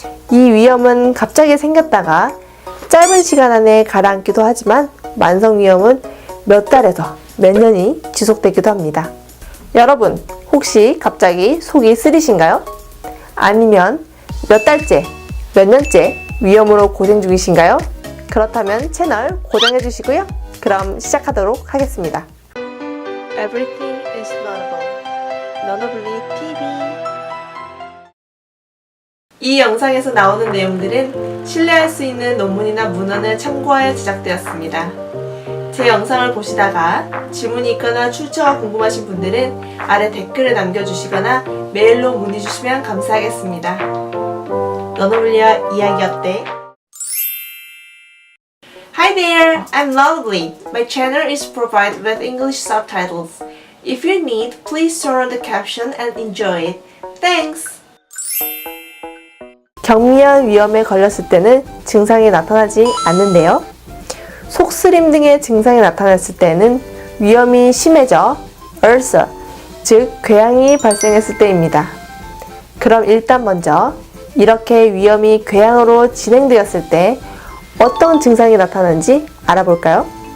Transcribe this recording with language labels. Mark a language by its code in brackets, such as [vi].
[ko] 이 위염은 갑자기 생겼다가 짧은 시간 안에 가라앉기도 하지만 만성위염은 몇 달에서 몇 년이 지속되기도 합니다. 여러분, 혹시 갑자기 속이 쓰리신가요? 아니면 몇 달째, 몇 년째 위염으로 고생 중이신가요? 그렇다면 채널 고정해 주시고요. 그럼 시작하도록 하겠습니다. [en] Everything is learnable. [ko] 너너블리 TV. 이 영상에서 나오는 내용들은 신뢰할 수 있는 논문이나 문헌을 참고하여 제작되었습니다. 제 영상을 보시다가 질문이 있거나 출처가 궁금하신 분들은 아래 댓글을 남겨주시거나 메일로 문의 주시면 감사하겠습니다. 너너블리와 이야기 어때? [en] Hi there, I'm Lovely. My channel is provided with English subtitles. If you need, please turn on the caption and enjoy it. Thanks! [ko] 경미한 위염에 걸렸을 때는 증상이 나타나지 않는데요. 속쓰림 등의 증상이 나타났을 때는 위염이 심해져 ulcer, 즉 궤양이 발생했을 때입니다. 그럼 일단 먼저 이렇게 위염이 궤양으로 진행되었을 때 어떤 증상이 나타나는지 알아볼까요?